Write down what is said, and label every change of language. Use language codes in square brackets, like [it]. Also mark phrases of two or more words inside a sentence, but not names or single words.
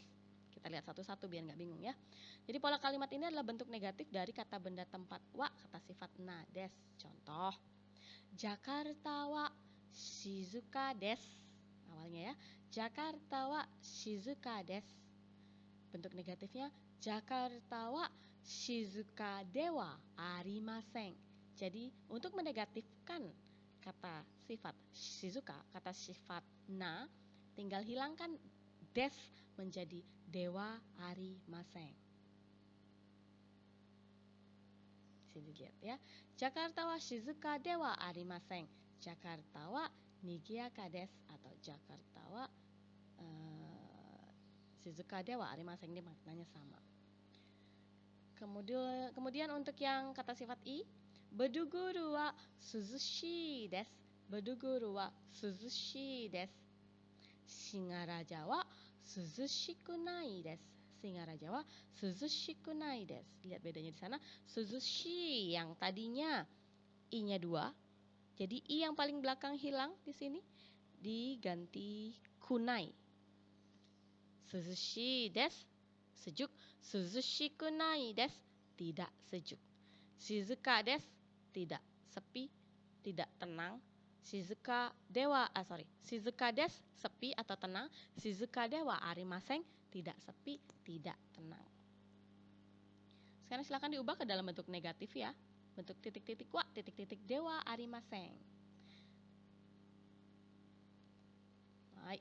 [id] Kita lihat satu-satu biar nggak bingung ya. Jadi pola kalimat ini adalah bentuk negatif dari kata benda tempat wa, kata sifat [ja] なです. Contoh, ジャカルタは静かです. [id] Awalnya ya, [ja] ジャカルタは静かです. [id] Bentuk negatifnya, [ja] ジャカルタは静かではありません. [id] Jadi untuk menegatifkan kata sifat shizuka, kata sifat na, tinggal hilangkan des menjadi [ja] ではありません. [id] Sini lihat ya. [ja] ジャカルタは静かではありません。ジャカルタはにぎやかです atau ジャカルタは静かではありません, [id] ini maknanya sama. Kemudian untuk yang kata sifat i, [ja] ベドゥグルは涼しいです. ベドゥグルは涼しいです。シンガラジャは涼しくないです. シンガラジャは涼しくないです. [id] Lihat bedanya di sana. Suzushi yang tadinya i-nya 2, jadi i yang paling belakang hilang di sini diganti kunai. [ja] 涼しです, sejuk. 涼しくないです, [id] tidak sejuk. [ja] 静かです, [id] tidak sepi, tidak tenang. [ja] 静かです, [id] sepi atau tenang. [ja] 静かではありません, [id] tidak sepi, tidak tenang. Sekarang silakan diubah ke dalam bentuk negatif ya. Bentuk titik-titik wa, titik-titik [ja] ではありません. [id] Baik.